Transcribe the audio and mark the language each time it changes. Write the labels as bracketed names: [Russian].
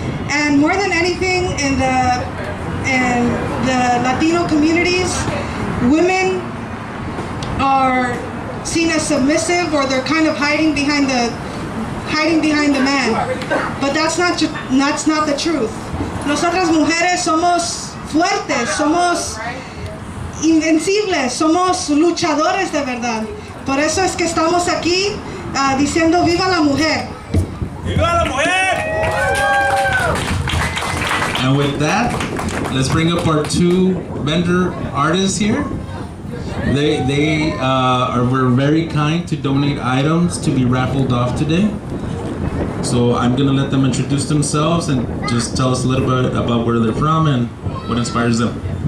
[English] And more than anything, in the Latino communities, women are seen as submissive, or they're kind of hiding behind the man. But that's not the truth. [Spanish] Nosotras mujeres somos fuertes, somos invencibles, somos luchadores de verdad. Por eso es que estamos aquí diciendo viva la mujer. ¡Viva la mujer! [English] And with that, let's bring up our two vendor artists here. They were very kind to donate items to be raffled off today. So I'm gonna let them introduce themselves and just tell us a little bit about where they're from and what inspires them.